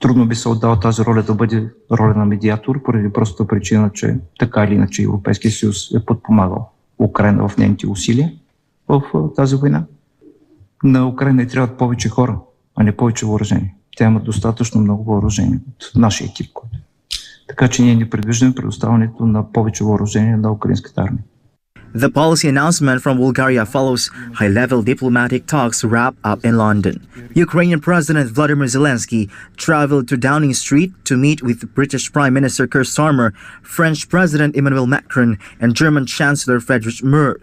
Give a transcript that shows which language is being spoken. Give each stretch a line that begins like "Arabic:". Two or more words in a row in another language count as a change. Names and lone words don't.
Bulgarian: Трудно би се отдала тази роля да бъде роля на медиатор, поради простата причина, че така или иначе Европейския съюз е подпомагал Украйна в нейните усилия в тази война. На Украйна трябват повече хора, а не повече въоръжение. Тя има достатъчно много въоръжение от нашия екип. Така че ние не предвиждаме предоставянето на повече въоръжение на украинската армия.
English: The policy announcement from Bulgaria follows high-level diplomatic talks wrap up in London. Ukrainian President Vladimir Zelensky traveled to Downing Street to meet with British Prime Minister Keir Starmer, French President Emmanuel Macron, and German Chancellor Friedrich Merz.